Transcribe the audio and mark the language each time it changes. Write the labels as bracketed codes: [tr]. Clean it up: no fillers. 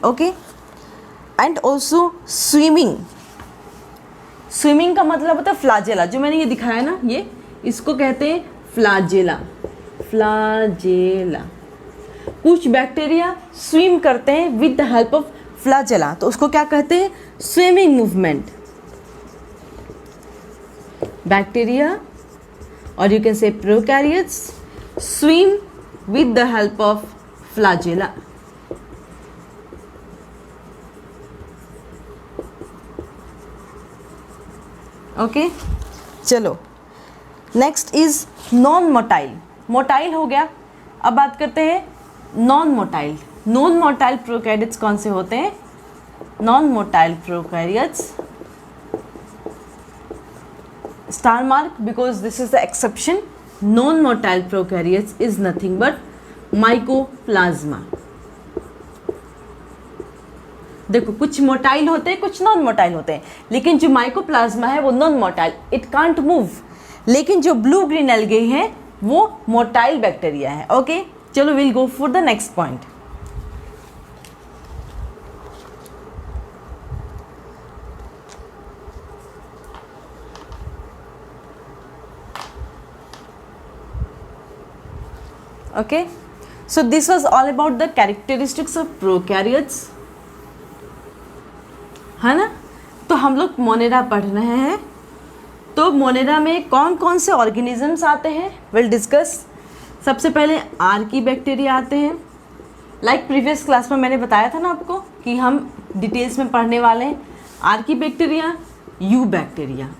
[hi] Okay, and also swimming. Swimming का मतलब होता है फ्लाजेला। जो मैंने ये दिखाया ना, ये इसको कहते हैं फ्लाजेला। फ्लाजेला। कुछ बैक्टीरिया स्विम करते हैं [en] with the help of flagella, [hi] तो उसको क्या कहते हैं? [en] Swimming movement. Bacteria or you can say prokaryotes swim with the help of flagella. Okay, चलो next is non motile. [hi] Motile हो गया, अब बात करते हैं non motile. Non motile prokaryotes कौन से होते हैं? [en] Non motile prokaryotes, star mark because this is the exception. Non-motile prokaryotes is nothing but mycoplasma. [hi] देखो, कुछ मोटाइल होते हैं, कुछ नॉन मोटाइल होते हैं, लेकिन जो माइकोप्लाज्मा है वो non motile, [en] It can't move. [hi] लेकिन जो ब्लू ग्रीन एल्गे है वो मोटाइल बैक्टीरिया है। [en] Okay, चलो will go for the next point. Okay, so this was all about the characteristics of prokaryotes, [hi] है ना। तो हम लोग मोनेरा पढ़ रहे हैं। तो मोनेरा में कौन कौन से ऑर्गेनिजम्स आते हैं, [en] Will discuss. [hi] सबसे पहले आर्की बैक्टीरिया आते हैं। लाइक प्रीवियस क्लास में मैंने बताया था ना आपको कि हम डिटेल्स में पढ़ने वाले हैं आर्की बैक्टीरिया, यू बैक्टीरिया।